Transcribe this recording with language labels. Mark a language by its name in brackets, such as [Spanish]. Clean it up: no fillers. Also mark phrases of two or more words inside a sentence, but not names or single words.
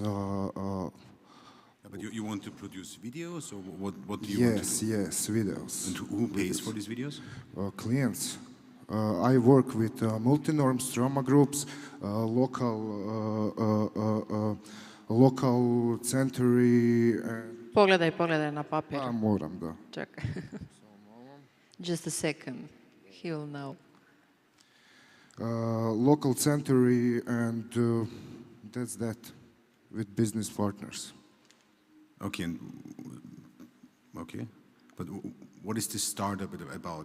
[English] But you want to produce videos, or what do you want to do? Yes, videos. And who pays for these videos? Clients. I work with multi-norm stroma groups, local Centauri. [Croatian] Pogledaj na papir. Pa moram, da. Čekaj. [English] Just a second, he will know. Local Centauri, and that's that, with business partners. Okay, but what is this startup about?